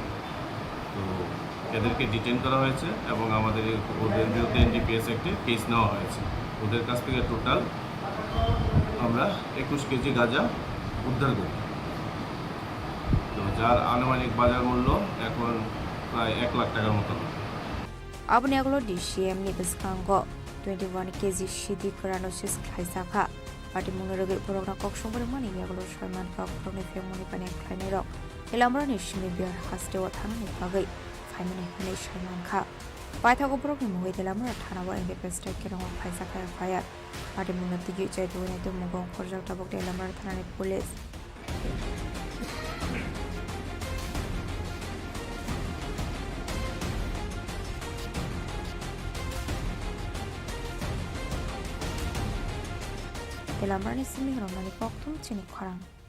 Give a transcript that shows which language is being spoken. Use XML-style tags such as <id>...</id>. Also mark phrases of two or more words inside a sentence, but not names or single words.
<bn>তো এদেরকে ডিটেন করা হয়েছে এবং আমাদের ওদের বিরুদ্ধে এনডিপিএস একটি কেস নেওয়া হয়েছে। ওদের কাছ থেকে টোটাল আমরা 21 কেজি গাঁজা উদ্ধার করি, তো যার আনুমানিক বাজার মূল্য এখন প্রায় 1 লাখ টাকার মতো।</bn> <trp>Abni aglo di CM ni biskango 21 kg shidi kranosis khaisakha party munoroge porogna kokshongore mani aglo shoyman kok prone femoni pane khlainai rok elamra ni shimi biar haste wa thana ni bagai phaimani hane shoyman kha paithago porogni mohoi delamra thana wa enge pesta kerong khaisakha</trp> <en>fire party</en> <trp>munoti gi chai do ne to mugong khorjak tabok elamra thana ni police Elamrani Chini Khorang Chini Khorang</trp>